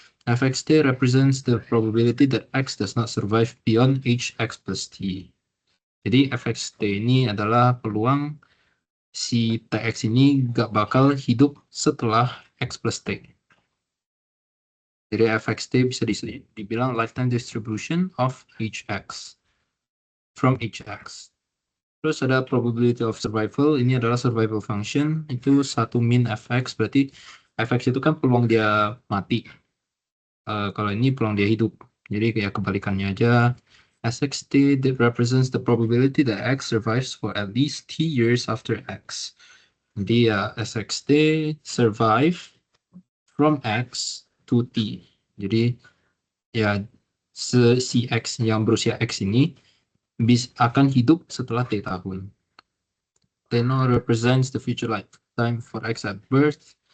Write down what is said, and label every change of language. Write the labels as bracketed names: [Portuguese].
[English] Fxt represents the probability that X does not survive beyond age X plus T. [Indonesian] Jadi Fxt ini adalah peluang si TX ini gak bakal hidup setelah X plus T. Jadi Fxt bisa dibilang [English] lifetime distribution of HX from HX. [Indonesian] Terus ada [English] probability of survival, [Indonesian] ini adalah [English] survival function, [Indonesian] itu 1 min Fx, berarti Fx itu kan peluang dia mati. Kalau ini peluang dia hidup. Jadi kayak kebalikannya aja. [English] Sxt that represents the probability that X survives for at least T years after X. [Indonesian] Jadi ya [English] Sxt survive from X to T. [Indonesian] Jadi ya si X yang berusia X ini akan hidup setelah T tahun. [English] T0 represents the future lifetime for X at birth.